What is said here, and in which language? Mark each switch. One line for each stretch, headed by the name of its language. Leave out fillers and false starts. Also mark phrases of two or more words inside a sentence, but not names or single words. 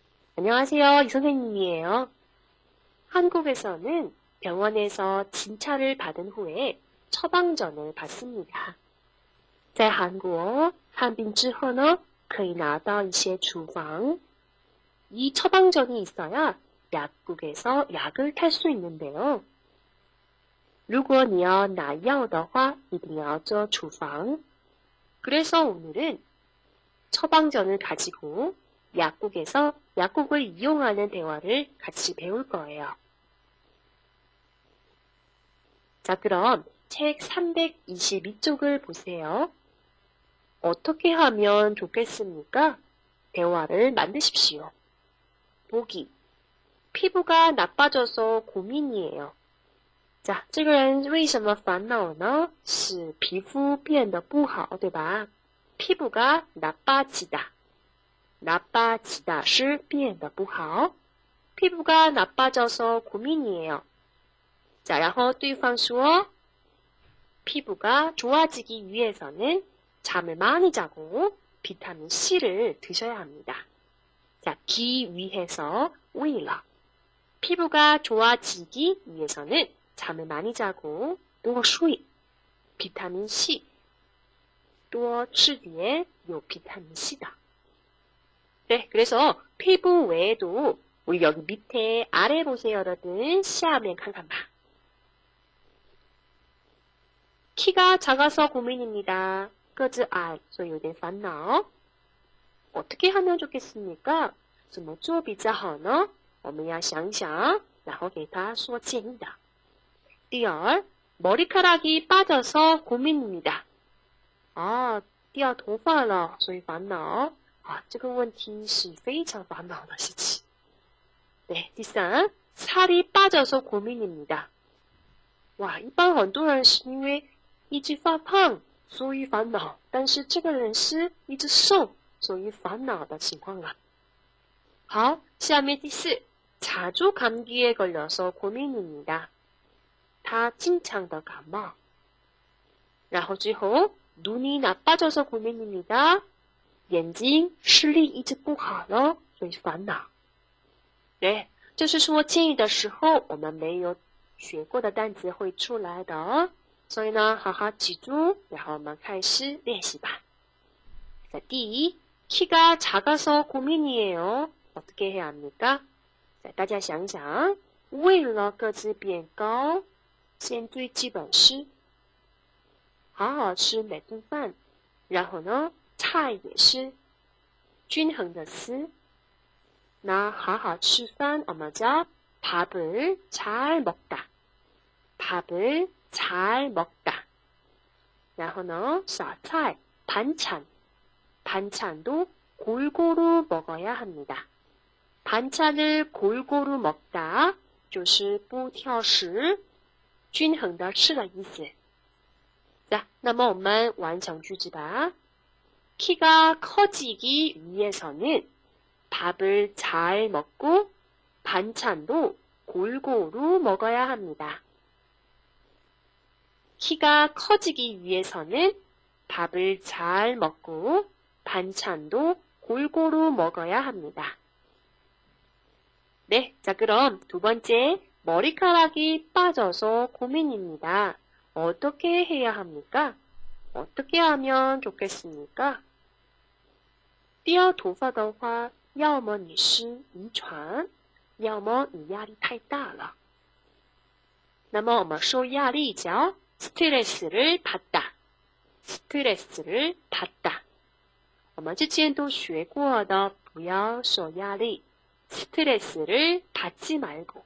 Korean: 안녕하세요. 이 선생님이에요. 한국에서는 병원에서 진찰을 받은 후에 처방전을 받습니다.
Chinese: 在韩国看病之后呢，可以拿到一些处方。
Korean: 이 처방전이 있어야 약국에서 약을 탈 수 있는데요.
Chinese: 如果你要拿药的话，一定要做处方。
Korean: 그래서 오늘은 처방전을 가지고 약국에서 약국을 이용하는 대화를 같이 배울 거예요. 자, 그럼 책 322쪽을 보세요. 어떻게 하면 좋겠습니까? 대화를 만드십시오. 보기. 피부가 나빠져서 고민이에요. 자，
Chinese: 这个人为什么烦恼呢？是皮肤变得不好，对吧？
Korean: 피부가 나빠지다.
Chinese: 나빠지다 是变得不好.
Korean: 피부가 나빠져서 고민이에요. 자,
Chinese: 然后对方说
Korean: 피부가 좋아지기 위해서는 잠을 많이 자고 비타민 C를 드셔야 합니다. 자, 기 위해서 为了 피부가 좋아지기 위해서는 잠을 많이 자고 多睡 비타민 C
Chinese: 多吃点有
Korean: 비타민 C다. 네, 그래서 피부 외에도 우리 여기 밑에 아래 보세요, 여러분.
Chinese: 下面看看吧.
Korean: 키가 작아서 고민입니다.
Chinese: 个子矮，所以有点烦恼. 어떻게 하면 좋겠습니까? 怎么做比较好呢？我们要想想，然后给他说建议的. 第二,
Korean: 머리카락이 빠져서 고민입니다.
Chinese: 掉头发了，所以烦恼。这个问题是非常烦恼的事情。 네, 第三,
Korean: 살이 빠져서 고민입니다.
Chinese: 哇，一般很多人是因为一直发胖，所以烦恼。但是这个人是一直瘦，所以烦恼的情况了。好，下面第四,
Korean: 자주 감기에 걸려서 고민입니다.
Chinese: 他经常的感冒。然后最后,
Korean: 눈이 나빠져서 고민입니다.
Chinese: 眼睛视力一直不好了，所以烦恼。对，就是说建议的时候，我们没有学过的单词会出来的哦。所以呢，好好记住，然后我们开始练习吧。자，第一，
Korean: 키가 작아서 고민이에요. 어떻게 해야 합니까? 자，
Chinese: 大家想想，为了个子变高，先最基本是好好吃每顿饭，然后呢，菜也是均衡的吃。那好好吃饭，我们叫
Korean: 밥을 잘 먹다. 밥을 잘 먹다.
Chinese: 然后呢，小菜 반찬.
Korean: 반찬도 골고루 먹어야 합니다. 반찬을 골고루 먹다
Chinese: 就是不挑食，均衡的吃的意思。
Korean: 자，
Chinese: 那么我们完成句子吧。
Korean: 키가 커지기 위해서는 밥을 잘 먹고 반찬도 골고루 먹어야 합니다. 키가 커지기 위해서는 밥을 잘 먹고 반찬도 골고루 먹어야 합니다. 네, 자 그럼 두 번째, 머리카락이 빠져서 고민입니다. 어떻게 해야 합니까? 어떻게 하면 좋겠습니까?
Chinese: 掉头发的话，要么你是遗传，要么你压力太大了。那么我们受压力叫
Korean: 스트레스를 받다. 스트레스를 받다.
Chinese: 我们之前都学过的，不要受压力。
Korean: 스트레스를 받지 말고.